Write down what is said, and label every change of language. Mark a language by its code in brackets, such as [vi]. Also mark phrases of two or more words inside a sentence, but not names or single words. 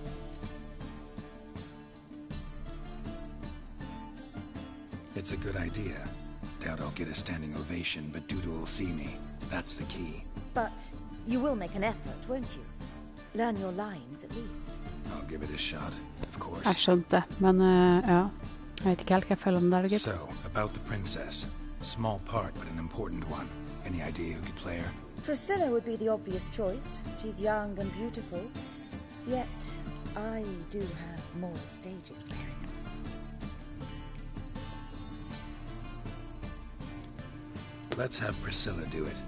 [en] It's a good idea. Doubt I'll get a standing ovation, but Dudu will see me. That's the key. But you will make an effort, won't you? Learn your lines, at least. I'll give it a shot, of course. [no] Jeg skjønte, men ja. Jeg vet ikke helt hva jeg føler om det, gitt. [en] So, about the princess. Small part, but an important one. Any idea who could play her? Priscilla would be the obvious choice. She's young and beautiful. Yet, I do have more stage experience. Let's have Priscilla do it.